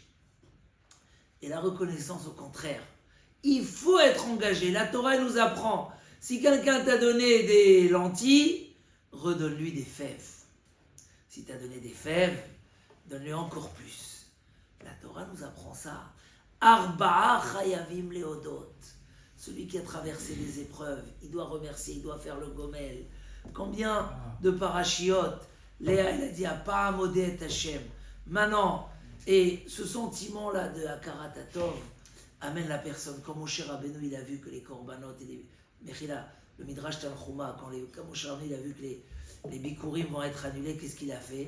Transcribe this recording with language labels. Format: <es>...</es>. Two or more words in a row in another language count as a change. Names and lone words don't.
<fr>Et la reconnaissance, au contraire, il faut être engagé. La Torah elle nous apprend, si quelqu'un t'a donné des lentilles, redonne-lui des fèves. Si t'as donné des fèves, donne-lui encore plus. La Torah nous apprend ça.</fr> <he>ארבעה חייבים להודות.</he> <fr>Celui qui a traversé les épreuves, il doit remercier, il doit faire le gomel. Combien de parachiotes Léa, elle a dit</fr> <he>הפעם אודה השם.</he> <fr>Maintenant, et ce sentiment-là de</fr> <he>הכרת הטוב</he> <fr>amène la personne, comme Moshe Rabbeinu, il a vu que les korbanot et les Mechila, le Midrash Tanchuma, quand Moshe Rabbeinu, il a vu que les Bikurim vont être annulés, qu'est-ce qu'il a fait?</fr>